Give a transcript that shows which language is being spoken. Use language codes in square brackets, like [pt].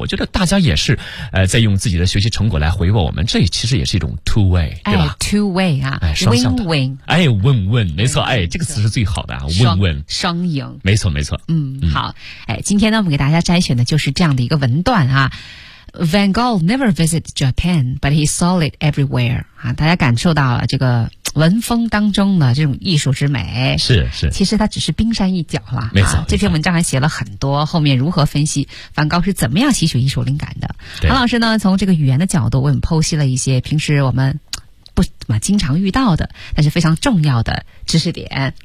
[zh] 我觉得大家也是在用自己的学习成果来回报我们，这其实也是一种 two way， 对吧？哎 ，two way 啊，哎，双向的， [en] win-win， [zh] 哎 ，win-win， 没错。哎，这个词是最好的啊，问问双赢，没错没错。嗯，好，哎，今天呢，我们给大家摘选的就是这样的一个文段啊。 [en] Van Gogh never visited Japan, but he saw it everywhere. [zh] 啊，大家感受到了这个文风当中的这种艺术之美，是是。其实它只是冰山一角了，没错。啊，这篇文章还写了很多，后面如何分析梵高是怎么样吸取艺术灵感的？韩老师呢，从这个语言的角度为我们剖析了一些平时我们不怎么经常遇到的，但是非常重要的知识点。